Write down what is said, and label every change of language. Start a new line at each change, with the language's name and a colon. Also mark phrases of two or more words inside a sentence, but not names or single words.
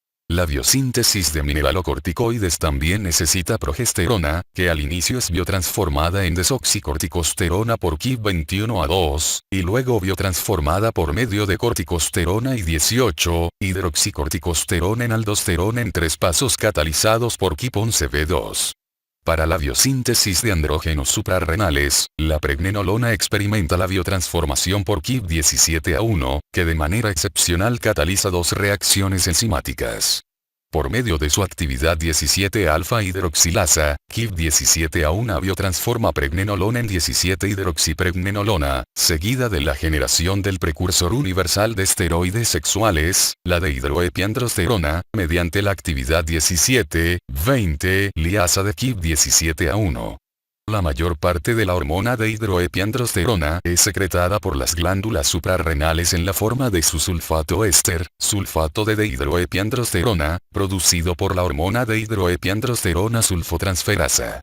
Spanish: La biosíntesis de mineralocorticoides también necesita progesterona, que al inicio es biotransformada en desoxicorticosterona por KIP21A2, y luego biotransformada por medio de corticosterona y 18, hidroxicorticosterona en aldosterona en 3 pasos catalizados por KIP11B2. Para la biosíntesis de andrógenos suprarrenales, la pregnenolona experimenta la biotransformación por KIP17A1, que de manera excepcional cataliza 2 reacciones enzimáticas. Por medio de su actividad 17-alfa hidroxilasa, KIP17A1 biotransforma pregnenolona en 17-hidroxipregnenolona, seguida de la generación del precursor universal de esteroides sexuales, la dehidroepiandrosterona, mediante la actividad 17-20 liasa de KIP17A1. La mayor parte de la hormona de hidroepiandrosterona es secretada por las glándulas suprarrenales en la forma de su sulfato éster, sulfato de dehidroepiandrosterona, producido por la hormona de hidroepiandrosterona sulfotransferasa.